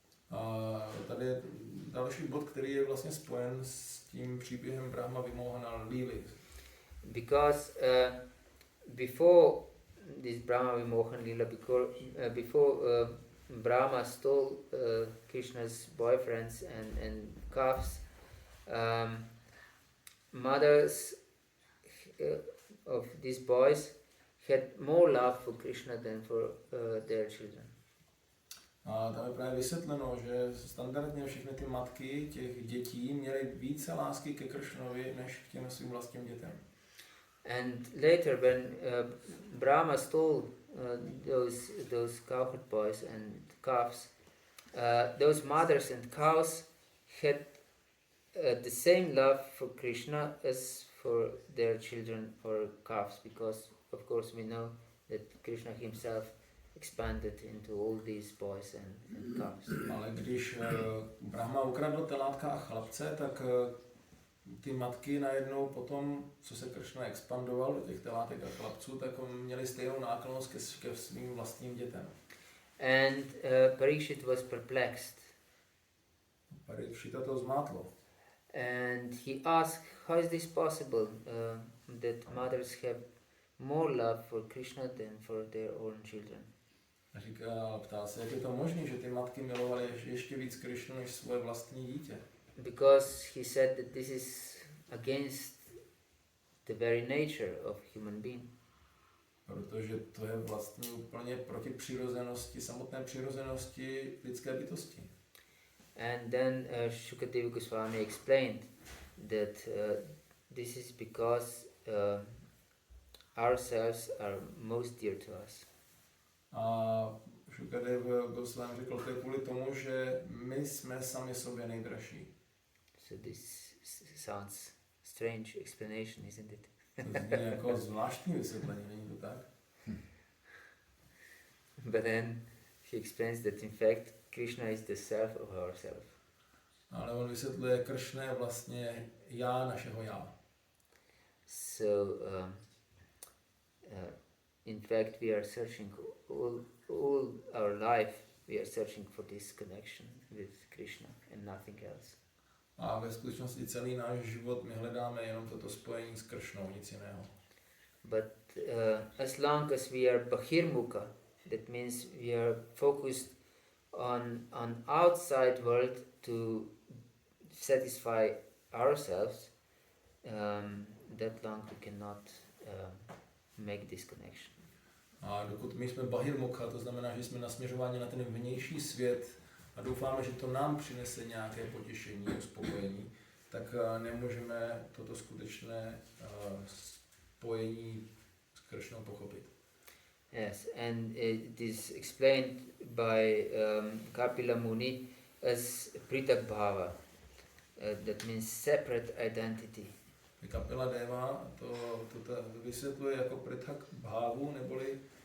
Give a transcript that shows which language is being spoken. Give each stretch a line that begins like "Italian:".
Czech: A tady je další bod, který je vlastně spojen s tím příběhem Brahma Vimohana Lily.
English: Because before this Brahma Vimohan Lila, before Brahma stole Krishna's boyfriends and calves, mothers of these boys had more love for Krishna than for their children.
Czech: A tam je právě vysvětleno, že standardně všechny ty matky těch dětí měly více lásky ke Kršnovi než k těm svým vlastním dětem.
English: And later when Brahma stole those cowherd boys and calves, those mothers and cows had the same love for Krishna as for their children or calves, because of course we know that Krishna himself expanded into all these boys and calves.
Czech: Ale když Brahma ukradl telátka a chlapce, tak ty matky najednou potom, co se Kršna expandoval do těch telátek a chlapců, tak měli stejnou náklonnost ke svým vlastním dětem.
English: And Parikshit was perplexed.
Czech: Parikshita to zmátlo.
English: And he asked, how is this possible that mothers have more love for Krishna than for their own children?
Czech: Ptá se, jak je to možné, že ty matky milovaly ještě víc Krishnu než svoje vlastní dítě.
English: Because he said that this is against the very nature of human being.
Czech: Protože to je vlastně úplně proti přirozenosti, samotné přirozenosti lidské bytosti.
English: And then Shukadeva Goswami explained that this is because ourselves are most dear to us.
Czech: A Shukadeva Goswami řekl, to je kvůli tomu, že my jsme sami sobě nejdražší.
English: So this sounds strange explanation, isn't it?
Czech: To zní jako zvláštní vysvětlení, není to tak?
English: But then he explains that in fact Krishna is the self of ourself.
Czech: Ale on vysvětluje, Kršna je vlastně já našeho já.
English: So in fact we are searching all our life, we are searching for this connection with Krishna and nothing else.
Czech: A ve skutečnosti celý náš život my hledáme jenom toto spojení s Kršnou, nic jiného.
English: But as long as we are bahirmukha, that means we are focused on outside world to satisfy ourselves, that long we cannot make this connection.
Czech: A dokud my jsme bahirmukha, to znamená, že jsme nasměřováni na ten vnější svět a doufáme, že to nám přinese nějaké potěšení, uspokojení, tak nemůžeme toto skutečné spojení s Kršnou pochopit.
English: Yes, and it is explained by Kapila Muni as Pritak Bhava. That means separate identity.
Czech: Kapila Deva to vysvětluje jako Pritak Bhavu, neboli